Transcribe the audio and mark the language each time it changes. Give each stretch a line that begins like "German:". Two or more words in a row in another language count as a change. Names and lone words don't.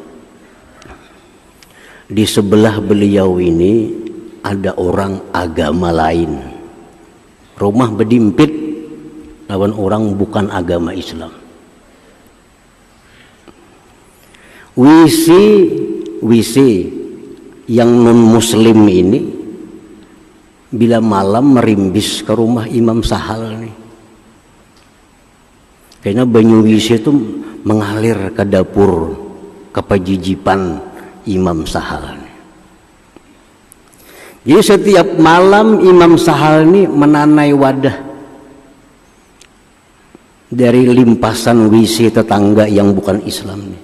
Banjar: Di sebelah beliau ini ada orang agama lain, rumah bedimpit lawan orang bukan agama Islam. WC yang non muslim ini bila malam merimbis ke rumah Imam Sahal nih, karena banyu WC itu mengalir ke dapur kepajijipan Imam Sahal nih. Jadi setiap malam Imam Sahal ini menanai wadah dari limpasan WC tetangga yang bukan Islam nih.